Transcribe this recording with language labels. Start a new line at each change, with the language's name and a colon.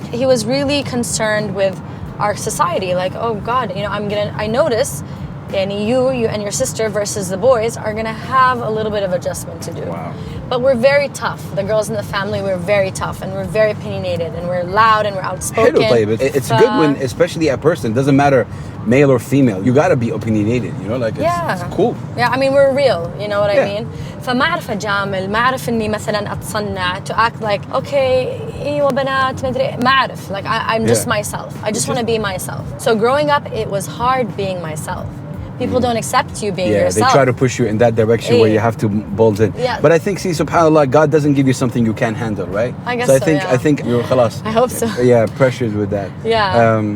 English: He was really concerned with our society. Like, oh God, I notice, and you and your sister versus the boys are gonna have a little bit of adjustment to do. Wow. But we're very tough. The girls in the family, we're very tough, and we're very opinionated, and we're loud, and we're outspoken. It's good when, especially a person, doesn't matter male or female, you gotta be opinionated, it's cool. Yeah, I mean, we're real, you know what I mean?
Arabic: فما أعرف أجامل، ما أعرف إني مثلا أتصنع
English: to act like, okay,
Arabic: أيوة بنات ما أدري، ما أعرف.
English: Like, I'm just myself. I just want to be myself. So growing up, it was hard being myself. People don't accept you being yourself. They try to push you in that direction where you have to bolt in. Yeah. But I think, subhanAllah, God doesn't give you something you can't handle, right? I guess so, I think you're khalas. I hope so. Yeah, pressured with that. Yeah.